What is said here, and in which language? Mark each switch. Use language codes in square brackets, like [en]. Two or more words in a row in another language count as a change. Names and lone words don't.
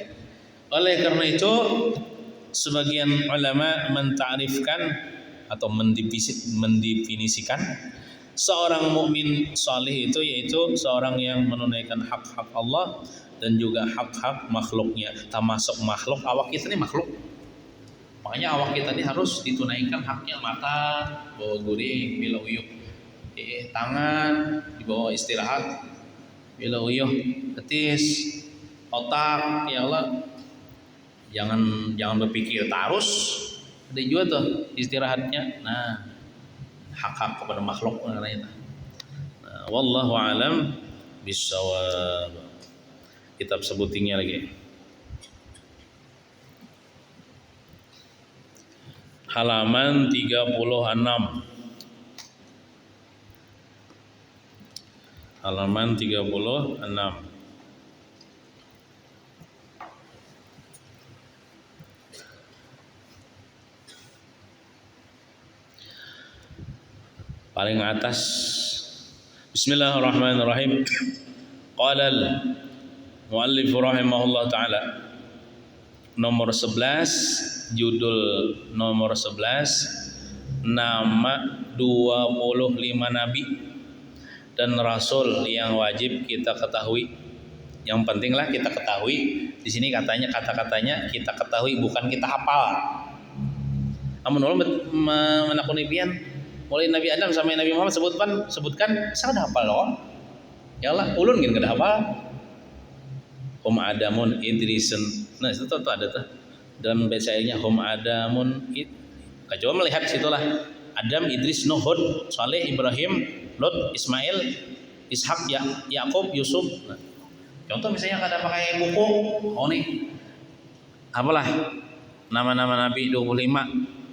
[id] Oleh karena itu sebagian ulama mentarifkan atau mendefinisikan seorang mukmin saleh itu yaitu seorang yang menunaikan hak-hak Allah dan juga hak-hak makhluknya, termasuk makhluk awak kita ini makhluk. Makanya awak kita ini harus ditunaikan haknya. [bjn] Mata bawa guring bila uyuh, tangan dibawa istirahat bila uyuh, betis, otak [ar] يا الله [bjn] jangan berpikir terus, ada juga tuh istirahatnya. [id] Nah, hak-hak kepada makhluk mengenai itu. Nah, [ar] والله أعلم بالصواب. [bjn] Kitab sebutingnya lagi. [id] Halaman 36. Halaman 36. Paling atas. [ar] بسم الله الرحمن الرحيم. قال المؤلف رحمه الله تعالى, [id] nomor 11, judul nomor 11, nama 25 nabi dan rasul yang wajib kita ketahui. Yang pentinglah kita ketahui. Di sini katanya kata-katanya kita ketahui, bukan kita hafal. [bjn] Amun ulun menakuni pian mulai Nabi Adam sampai Nabi Muhammad sebutkan sangat hafal loh. [ar] يا الله, [bjn] ulun gini kada hafal. [id] Adamun Idrisun. Nah, itu tuh ada tuh dalam bacaannya Adamun coba melihat situlah. Adam, Idris, Nuh, Hud, Saleh, Ibrahim, Lot, Ismail, Ishak, Yakub, Yusuf. Nah, contoh misalnya kada pakai buku, nih apalah nama-nama Nabi 25.